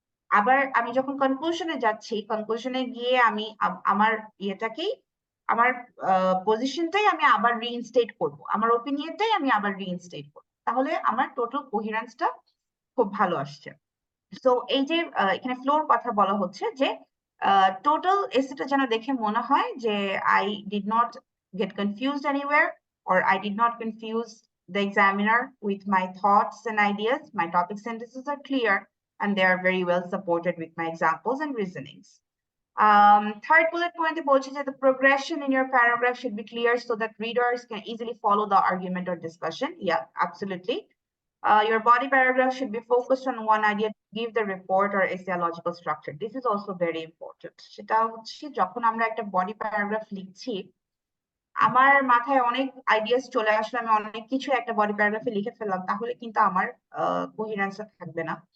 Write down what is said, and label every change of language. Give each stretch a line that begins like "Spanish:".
Bangla: আবার আমি যখন কনক্লুশনে যাচ্ছি, কনক্লুশনে গিয়ে আমি আমার ইয়েটাকেই, আমার পজিশনটাই আমি আবার রিইনস্টেট করব, আমার ওপিনিয়নটাই আমি আবার রিইনস্টেট করব, তাহলে আমার টোটাল কোহেরেন্সটা খুব ভালো আসছে।
English: so
Bangla: এই যে এখানে ফ্লোর কথা বলা হচ্ছে, যে টোটাল এসেটা যেন দেখে মনে হয় যে
English: I did not get confused anywhere, or I did not confuse the examiner with my thoughts and ideas. My topic sentences are clear and they are very well supported with my examples and reasonings. Third bullet point, the progression in your paragraph should be clear so that readers can easily follow the argument or discussion. Yeah, absolutely. Your body paragraph should be focused on one idea to give the report or essay a logical structure. This is also very important.
Bangla: সেটা হচ্ছে যখন আমরা একটা body paragraph লিখছি, আমার মাথায় অনেক ideas চলে আসলে, আমি অনেক কিছু একটা বডি প্যারাগ্রাফে লিখে ফেললাম, তাহলে কিন্তু আমার কোহেরেন্স থাকবে না।